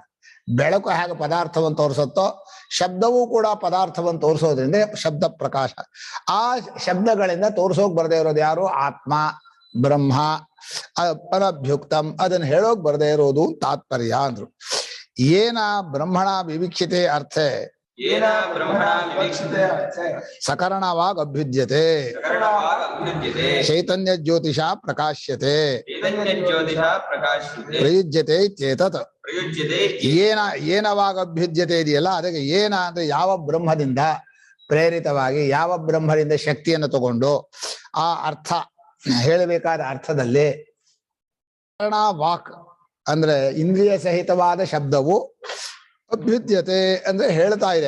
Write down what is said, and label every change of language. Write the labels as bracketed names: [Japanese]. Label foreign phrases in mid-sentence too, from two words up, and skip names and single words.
[Kannada] ಬೆಳಕು ಹೇಗೆ ಪದಾರ್ಥವನ್ನು ತೋರಿಸುತ್ತೋ ಶಬ್ದವೂ ಕೂಡ ಪದಾರ್ಥವನ್ನು ತೋರಿಸೋದ್ರಿಂದ ಶಬ್ದ ಪ್ರಕಾಶ. ಆ ಶಬ್ದಗಳಿಂದ ತೋರ್ಸೋಕ್ ಬರ್ದೇ ಇರೋದು ಯಾರು? ಆತ್ಮ, ಬ್ರಹ್ಮ, ಅನಭ್ಯುಕ್ತಂ. ಅದನ್ನ ಹೇಳೋಕ್ ಬರ್ದೇ ಇರೋದು ತಾತ್ಪರ್ಯ ಅಂದ್ರು. [Sanskrit] ಏನ ಬ್ರಹ್ಮಣ ವಿವಕ್ಷಿತೆ ಅರ್ಥೆ येन ब्रह्मणा विवक्षिते ಸಕರಣವಾಗ್ ಅಭ್ಯುಜ್ಯತೆ सकरणवाक् अभ्युज्यते ಚೈತನ್ಯ ಜ್ಯೋತಿಷ ಪ್ರಕಾಶ್ಯತೆ चैतन्यज्योतिषा प्रकाश्यते ಪ್ರಯುಜ್ಯತೆ ಇತ್ಯೇತತ್. प्रयुज्यते ಏನವಾಗ್ ಅಭ್ಯುಜ್ಯತೆ [Kannada] ಇದೆಯಲ್ಲ, ಅದಕ್ಕೆ ಏನ ಅಂದ್ರೆ ಯಾವ ಬ್ರಹ್ಮದಿಂದ ಪ್ರೇರಿತವಾಗಿ ಯಾವ ಬ್ರಹ್ಮದಿಂದ ಶಕ್ತಿಯನ್ನು ತಗೊಂಡು ಆ ಅರ್ಥ ಹೇಳಬೇಕಾದ ಅರ್ಥದಲ್ಲಿ ವಾಕ್ ಅಂದ್ರೆ ಇಂದ್ರಿಯ ಸಹಿತವಾದ ಶಬ್ದವು ಅಭ್ಯುದ್ಯತೆ ಅಂದ್ರೆ ಹೇಳ್ತಾ ಇದೆ.